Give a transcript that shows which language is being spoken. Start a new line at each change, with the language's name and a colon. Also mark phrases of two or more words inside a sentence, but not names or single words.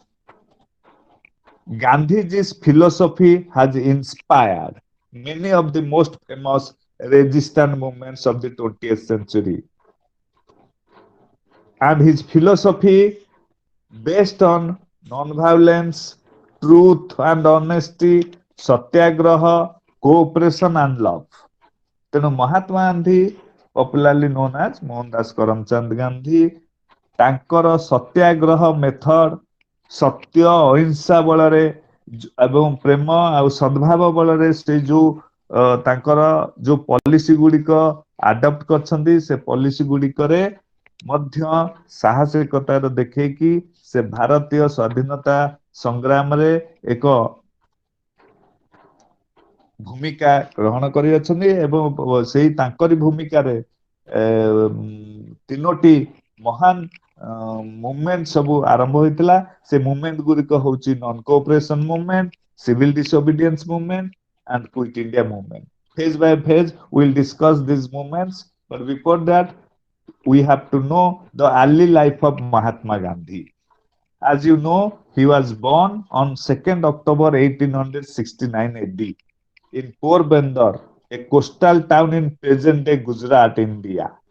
English: Gandhiji's philosophy has inspired many of the most famous resistance movements of the 20th century. And his philosophy based on non-violence, truth and honesty, satyagraha, cooperation and love.
Odia: ତେଣୁ ମହାତ୍ମା ଗାନ୍ଧୀ
English: popularly known as
Odia: ମୋହନଦାସ କରମଚନ୍ଦ ଗାନ୍ଧୀ ତାଙ୍କର ସତ୍ୟାଗ୍ରହ ମେଥଡ ସତ୍ୟ ଅହିଂସା ବଳରେ ଏବଂ ପ୍ରେମ ଆଉ ସଦ୍ଭାବ ବଳରେ ସେ ଯୋଉ ତାଙ୍କର ଯୋଉ ପଲିସି ଗୁଡିକ ଆଡପ୍ଟ କରିଛନ୍ତି ସେ ପଲିସି ଗୁଡିକରେ ମଧ୍ୟ ସାହସିକତାର ଦେଖେଇକି ସେ ଭାରତୀୟ ସ୍ୱାଧୀନତା ସଂଗ୍ରାମରେ ଏକ ଭୂମିକା ଗ୍ରହଣ କରିଅଛନ୍ତି ଏବଂ ସେଇ ତାଙ୍କରି ଭୂମିକାରେ ତିନୋଟି ମହାନ ମୁଭମେଣ୍ଟ ସବୁ ଆରମ୍ଭ ହୋଇଥିଲା ସେ ମୁଭମେଣ୍ଟ ଗୁଡିକ ହଉଛି
English: non cooperation movement civil disobedience movement and quit India movement. Phase by phase, we'll discuss these movements. But before that, we have to know the early life of Mahatma Gandhi. As you know, he was born on 2nd October 1869 AD in Porbandar, a coastal town in present-day Gujarat, India.